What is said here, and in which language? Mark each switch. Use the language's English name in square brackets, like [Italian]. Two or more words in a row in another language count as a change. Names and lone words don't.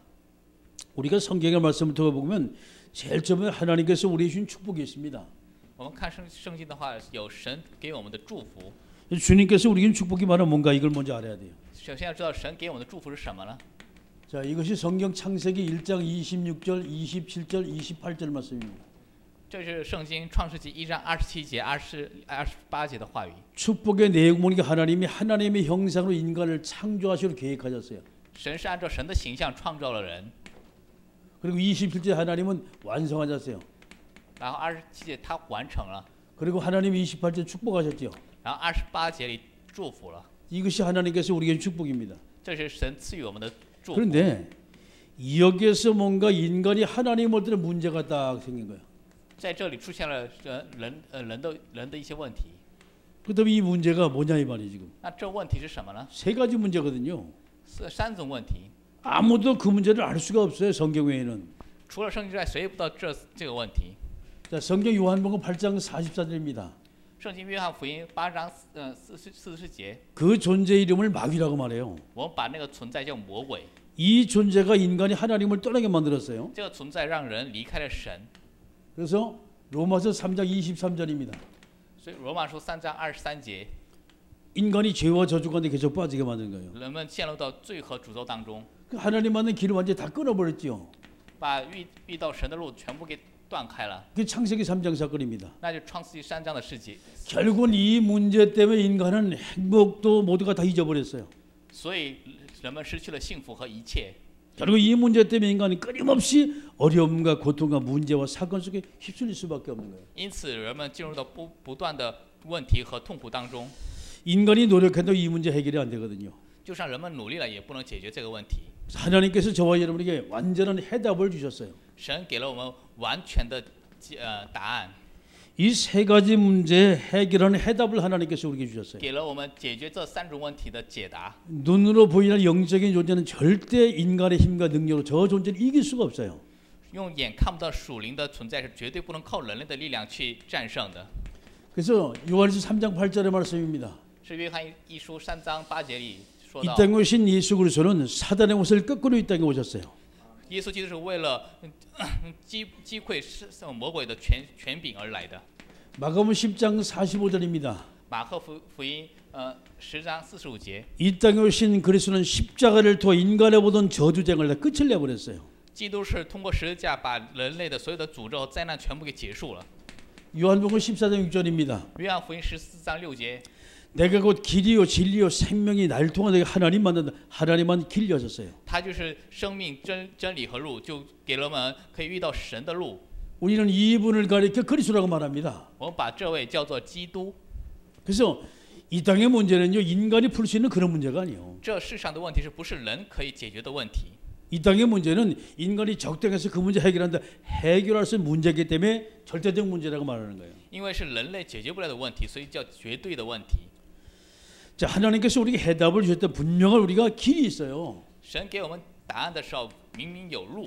[Korean] 우리가 성경의 말씀을 통해 보면 제일 처음에 하나님께서 우리에게 주신 축복이 있습니다. [Chinese] 我们看圣经的话，有神给我们的祝福。 [Korean] 주님께서 우리에게 준 축복이 바로 뭔가 이걸 먼저 알아야 돼요. [Chinese] 首先要知道神给我们的祝福是什么呢？ [Korean] 자, 이것이 성경 창세기 1장 26절, 27절, 28절 말씀입니다. [Chinese] 这是圣经创世纪1章27节、28节的话语。 [Korean] 축복의 내용 보니까 하나님이 하나님의 형상으로 인간을 창조하시려 계획하셨어요. [Chinese] 神是按照神的形象创造了人， [Korean] 그리고 27절 하나님은 완성하셨어요. [Chinese] 然后27节他完成了， [Korean] 그리고 하나님이 28절 축복하셨죠. [Chinese] 然后28节里祝福了。 [Korean] 이것이 하나님께서 우리에게 준 축복입니다. [Chinese] 这是神赐予我们的祝福。 [Korean] 그런데 여기에서 뭔가 인간이 하나님을 때는 문제가 딱 생긴 거예요. [Chinese] 在这里出现了人的一些问题。 [Korean] 그다음에 이 문제가 뭐냐 이 말이에요 지금. [Chinese] 那这问题是什么呢？ [Korean] 세 가지 문제거든요. [Chinese] 3 种问题， [Korean] 아무도 그 문제를 알 수가 없어요. 성경 외에는. [Chinese] 除了圣经之外，谁也不知道这个问题。 [Korean] 자, 성경 요한복음 8장 44절입니다. [Chinese] 圣经约翰福音8章40节， [Korean] 그 존재 이름을 마귀라고 말해요. [Chinese] 我们把那个存在叫魔鬼。 [Korean] 이 존재가 인간이 하나님을 떠나게 만들었어요. [Chinese] 这个存在让人离开了神。 [Korean] 그래서 로마서 3장 23절입니다. [Chinese] 所以罗马书3章23节， [Korean] 인간이 죄와 저주 가운데 계속 빠지게 만든 거예요. [Chinese] 人们陷入到罪和诅咒当中， [Korean] 그 하나님 만든 길을 완전히 다 끊어버렸죠. [Chinese] 把遇到神的路全部给断开了。 [Korean] 그 창세기 3장 사건입니다. [Chinese] 那就创世纪3章的事情。 [Korean] 결국은 이 문제 때문에 인간은 행복도 모두가 다 잊어버렸어요. [Chinese] 所以人们失去了幸福和一切。 [Korean] 결국 이 문제 때문에 인간이 끊임없이 어려움과 고통과 문제와 사건 속에 휩쓸릴 수밖에 없는 거예요. [Chinese] 因此，人们进入到不断的问题和痛苦当中。 [Korean] 인간이 노력해도 이 문제 해결이 안 되거든요. [Chinese] 就算人们努力了，也不能解决这个问题。 [Korean] 하나님께서 저와 여러분에게 완전한 해답을 주셨어요. [Chinese] 神给了我们完全的答案， [Korean] 이 세 가지 문제 해결하는 해답을 하나님께서 우리에게 주셨어요. [Chinese] 给了我们解决这3种问题的解答。 [Korean] 눈으로 보이는 영적인 존재는 절대 인간의 힘과 능력으로 저 존재를 이길 수가 없어요. [Chinese] 用眼看不到属灵的存在是绝对不能靠人类的力量去战胜的。 [Korean] 그래서 요한일서 3장 8절의 말씀입니다. [Chinese] 是约翰一书3章8节里说 [Korean] 이 [Chinese] 到， [Korean] 땅에 오신 예수 그리스도는 사단의 옷을 거꾸로 이 땅에 오셨어요. [Chinese] 耶稣基督是为了击溃魔鬼的权柄而来的。 [Korean] 마가복음 10장 45절입니다. [Chinese] 马可福音10章45节， [Korean] 이 땅에 오신 그리스도는 십자가를 통해 인간의 모든 저주쟁을 다 끝을 내버렸어요. [Chinese] 基督是通过十字架把人类的所有的诅咒和灾难全部给结束了。 [Korean] 요한복음 14장 6절입니다. [Chinese] 约翰福音14章6节， [Korean] 내가 곧 길이요 진리요 생명이 날 통해 내가 하나님 만난다. 하나님만 길 여셨어요. [Chinese] 他就是生命真理和路，就给了我们可以遇到神的路。 [Korean] 우리는 이분을 가리켜 그리스도라고 말합니다. [Chinese] 我们把这位叫做基督。 [Korean] 그래서 이 땅의 문제는요 인간이 풀 수 있는 그런 문제가 아니에요. [Chinese] 这世上的问题是不是人可以解决的问题？ [Korean] 이 땅의 문제는 인간이 적당해서 그 문제 해결한다. 해결할 수 있는 문제이기 때문에 절대적 문제라고 말하는 거예요. [Chinese] 因为是人类解决不了的问题，所以叫绝对的问题。 [Korean] 자, 하나님께서 우리에게 해답을 주셨다. 분명한 우리가 길이 있어요. [Chinese] 神给我们答案的时候，明明有路。